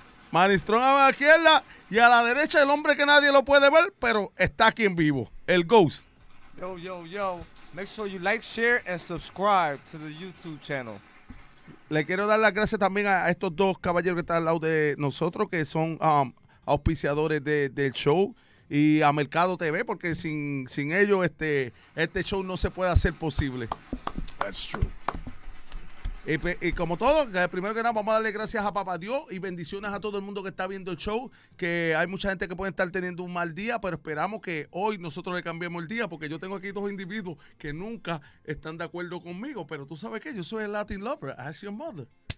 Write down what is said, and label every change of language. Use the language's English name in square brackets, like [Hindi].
[Spanish] Manny Strong a la izquierda y a la derecha el hombre que nadie lo puede ver, pero está aquí en vivo, el Ghost. Yo. [English] Make sure you like, share, and subscribe to the YouTube channel. [Spanish] Le quiero dar las gracias también a estos dos caballeros que están al lado de nosotros, que son auspiciadores del show, y a Mercado TV, porque sin ellos este show no se puede hacer posible. [English] That's true. [Spanish] Y como todo, primero que nada vamos a darle gracias a Papá Dios y bendiciones a todo el mundo que está viendo el show, que hay mucha gente que puede estar teniendo un mal día, pero esperamos que hoy nosotros le cambiemos el día, porque yo tengo aquí dos individuos que nunca están de acuerdo conmigo, pero tú sabes que yo soy el Latin lover, [English] ask your mother.